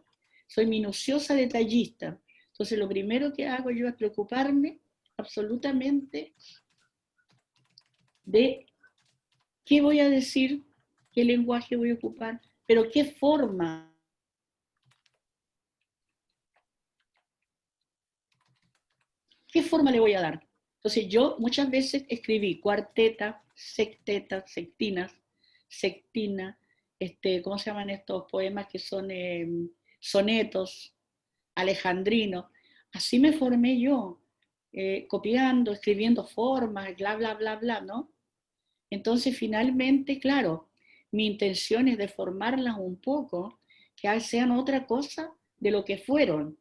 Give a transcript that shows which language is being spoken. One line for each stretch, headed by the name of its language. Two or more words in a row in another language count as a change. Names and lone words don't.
Spanish: Soy minuciosa detallista. Entonces lo primero que hago yo es preocuparme absolutamente de qué voy a decir, qué lenguaje voy a ocupar, pero qué forma. ¿Qué forma le voy a dar? Entonces yo muchas veces escribí cuarteta, sexteta, sextinas, sextina, ¿cómo se llaman estos poemas que son sonetos, alejandrinos? Así me formé yo, copiando, escribiendo formas, bla, bla, bla, bla, ¿no? Entonces finalmente, claro, mi intención es deformarlas un poco, que sean otra cosa de lo que fueron.